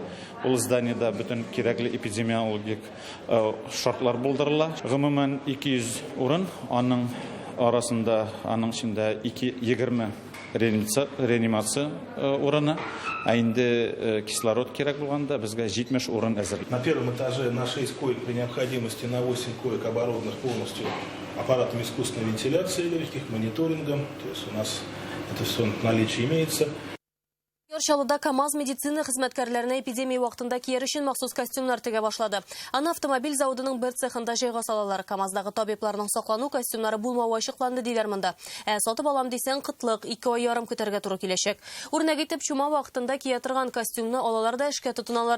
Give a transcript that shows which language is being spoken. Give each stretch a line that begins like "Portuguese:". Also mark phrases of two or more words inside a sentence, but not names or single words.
Tatar: Ул зданиедә бүтән кирәкле эпидемиологик шартлар булдырыла. Гомумән 200 урын, аның арасында, аның içində 20 реанимация урыны, а инде кислород кирәк булганда безгә 70 урын әзер.
Russian: На первом этаже на 6 коек, при необходимости на 8 коек оборудованных полностью аппаратом искусственной вентиляции легких, мониторингом. То есть у нас это все в наличии имеется.
Tatar: Шалыда КамАЗ медицина хезмәткәрләренә эпидемия вакытында кияр өчен махсус костюмнар тегә башлады. Аны автомобиль заводының бер цехында җайга салалар. КамАЗдагы табибларның саклану костюмнары булмавы ачыкланды диләр монда. Сатып алам дисәң кытлык 2 ай ярым көтәргә туры киләчәк. Үрнәк итеп чума вакытында кия торган костюмны алалар да эшкә тотыналар.